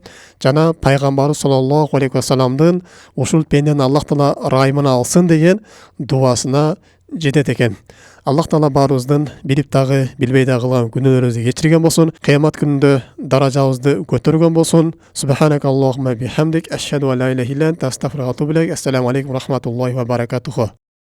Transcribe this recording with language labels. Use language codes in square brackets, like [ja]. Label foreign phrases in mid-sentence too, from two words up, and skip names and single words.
[ky] Жана Пайгамбар [ar] صلى الله عليه وسلم [ky] ушул пендени Аллах Таала ырайымына алсын деген дуасына жетет экен. Аллах Таала баарыбыздын билип дагы, билбей дагы кылган күнөөлөрүбүздү кечирген болсун. Кыямат күнүндө даражабызды көтөргөн болсун. [ar] سبحانك اللهم بحمدك أشهد أن لا إله إلا أنت أستغفرك وأتوب إليك. السلام عليكم ورحمة الله وبركاته.